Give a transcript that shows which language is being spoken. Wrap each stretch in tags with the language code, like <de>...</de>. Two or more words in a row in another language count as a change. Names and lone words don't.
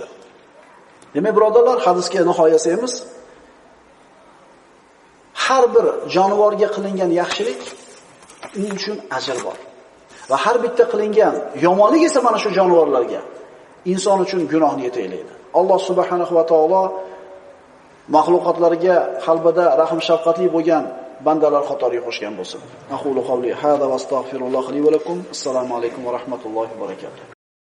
<uz>Demak, birodarlar, hadisga nihoya yasaymiz. Har bir jonivorga qilingan yaxshilik uning uchun ajr bor. Va har bitta qilingan yomonlik esa mana shu jonivorlarga inson uchun gunohni yetaylaydi. Alloh</uz> <ar>سبحانه وتعالى</ar> <uz>mahluqotlarga qalbida rahm shafqatli bo'lgan bandalar qatoriga qo'shgan bo'lsin.</uz> <ar>أقول قولي هذا وأستغفر الله لي ولكم.</ar> <uz>Assalomu alaykum va rahmatullohi va barakatuh.</uz>